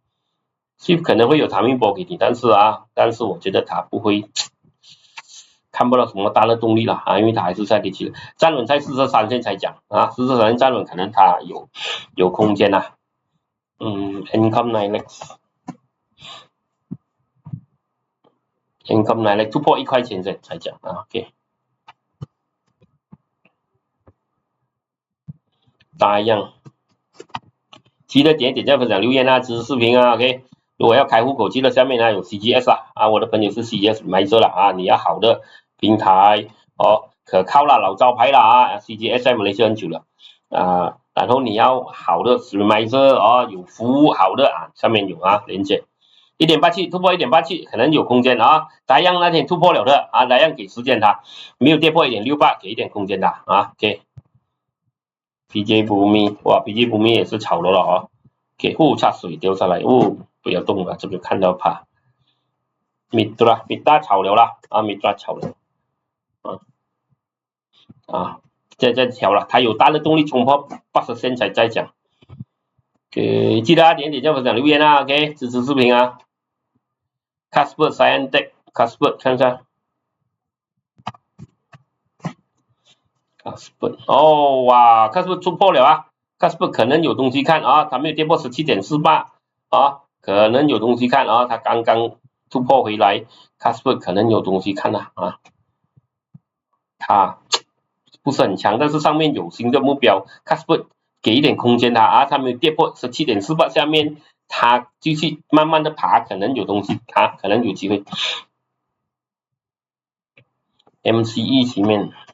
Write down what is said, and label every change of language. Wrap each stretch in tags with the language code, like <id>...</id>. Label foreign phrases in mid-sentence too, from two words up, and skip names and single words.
<zh>Swift 可能會有逃命波給你，但是我覺得它不會看不到什麼大的動力了啊，因為它還是在跌期的，站穩在43線才講啊，43線站穩可能它有空間啊。Income Nilex 突破1塊錢才講啊 ，OK。大樣，記得點讚、分享、留言啊，支持視頻啊 ，OK。如果要開戶口，記得下面呢有 CGS 啊，我的朋友是 CGS 買着了啊，你要好的平台哦，可靠啦，老招牌啦啊 ，CGS 在馬來西亞很久了啊，然後你要好的 Remiser 哦，有服務好的啊，上面有啊，連接1.87突破1.87，可能有空間啊，大樣那天突破了的啊，大樣給時間它，沒有跌破1.68，給一點空間的啊 ，OK。PJ 不密，哇 ，PJ 不密也是炒了啊，給插水掉下來，不要動了，這個看到怕。米大炒了啦，啊，米大炒了，再調了，它有大的動力衝破80線才再講。給記得點讚、分享、留言啊 ，OK， 支持視頻啊。Casper Scientech，Casper 看一下。哦，哇 ，Casper 突破了啊 ，Casper 可能有東西看啊，它沒有跌破17.48啊，可能有東西看啊，它剛剛突破回來 ，Casper 可能有東西看了啊，它不是很強，但是上面有新的目標 ，Casper 給一點空間它啊，它沒有跌破17.48，下面它繼續慢慢的爬，可能有東西啊，可能有機會。MCE 前面。</zh>